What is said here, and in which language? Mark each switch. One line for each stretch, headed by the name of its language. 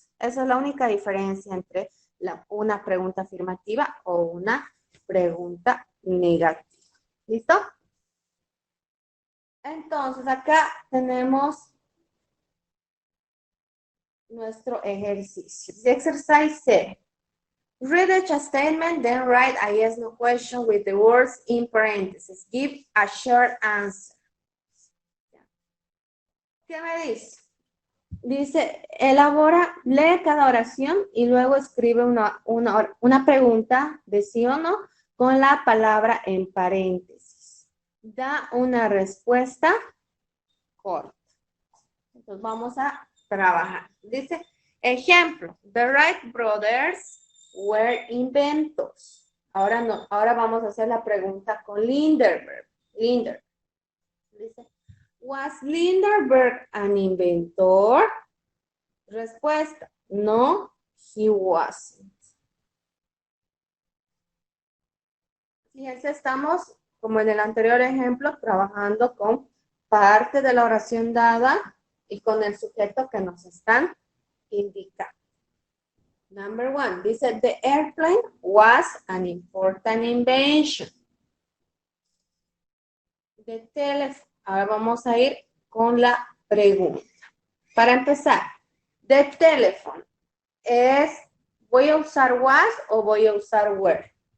Spanish: Esa es la única diferencia entre una pregunta afirmativa o una pregunta negativa. ¿Listo? Entonces, acá tenemos nuestro ejercicio.
English: The exercise 0. Read each statement, then write a yes no question with the words in parentheses. Give a short answer.
Spanish: ¿Qué me dice? Dice, lee cada oración y luego escribe una pregunta de sí o no con la palabra en paréntesis. Da una respuesta corta. Entonces vamos a trabajar. Dice, ejemplo,
English: the Wright brothers were inventors.
Spanish: Ahora no, ahora vamos a hacer la pregunta con Lindenberg. Lindenberg.
English: Dice, was Lindenberg an inventor? Respuesta, no, he wasn't.
Spanish: Fíjense, estamos, como en el anterior ejemplo, trabajando con parte de la oración dada y con el sujeto que nos están indicando.
English: Number one,
Spanish: dice,
English: the airplane was an important invention. The telephone.
Spanish: Ahora vamos a ir con la pregunta. Para empezar, the telephone es, ¿voy a usar was o voy a usar were?